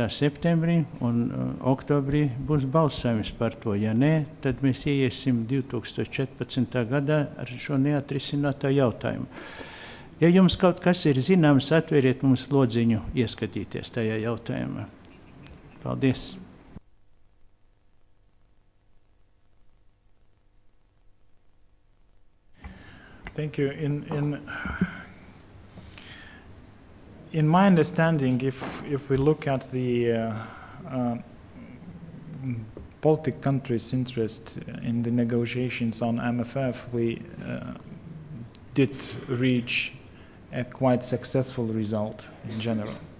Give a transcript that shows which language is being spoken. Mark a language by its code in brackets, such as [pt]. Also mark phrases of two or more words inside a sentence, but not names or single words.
[lv] septembrī, un oktobrī būs balsojums par to. Ja nē, tad mēs ieiesim 2014. gadā ar šo neatrisināto jautājumu. Ja jums kaut kas ir zināms, atveriet mums lodziņu ieskatīties tajā jautājumā. Paldies! [en] Thank you. In my understanding, if we look at the Baltic countries' interest in the negotiations on MFF, we did reach a quite successful result in general.